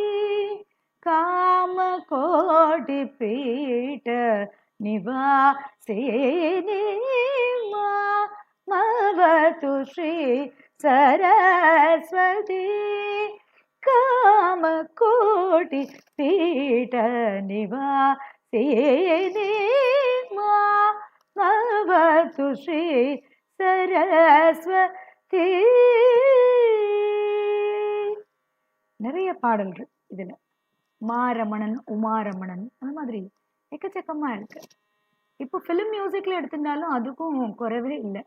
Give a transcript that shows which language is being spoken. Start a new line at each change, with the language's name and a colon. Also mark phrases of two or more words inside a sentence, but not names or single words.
Sanskrit: काम कोटि पीठ निवासिनि मामवतु श्री सरस्वती काम कोटि पीठ निवासिनि मामवतु श्री சரஸ்வதி.
Tamil: நிறைய பாடல்கள் இதில், மாரமணன், உமாரமணன், அந்த மாதிரி எக்கச்சக்கமாக இருக்கு. இப்போ
English: film music
Tamil: எடுத்துட்டாலும் அதுக்கும் குறைவே இல்லை.